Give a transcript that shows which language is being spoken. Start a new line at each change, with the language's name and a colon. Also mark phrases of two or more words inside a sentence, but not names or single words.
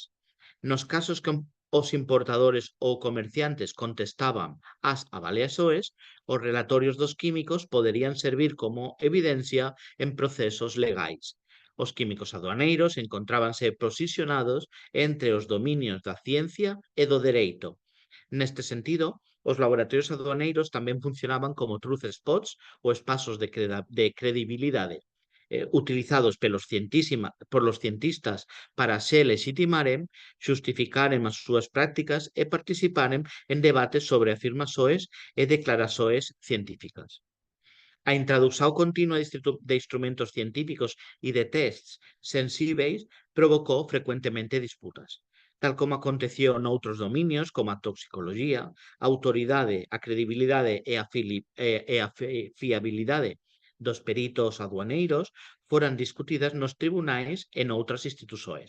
Galician: Nos casos que os importadores ou comerciantes contestaban as avaliações, os relatorios dos químicos poderían servir como evidencia en procesos legais. Os químicos aduaneiros encontrábanse posicionados entre os dominios da ciencia e do dereito. Neste sentido, os laboratorios aduaneiros tamén funcionaban como
English: truth spots
Galician: ou espazos de credibilidade utilizados polos cientistas para se legitimaren, xustificaren as súas prácticas e participaren en debates sobre afirmações e declarações científicas. A introdução continua de instrumentos científicos e de tests sensíveis provocou frecuentemente disputas. Tal como aconteceu noutros dominios, como a toxicoloxía, a autoridade, a credibilidade e a fiabilidade dos peritos aduaneiros foran discutidas nos tribunais e noutras institucións.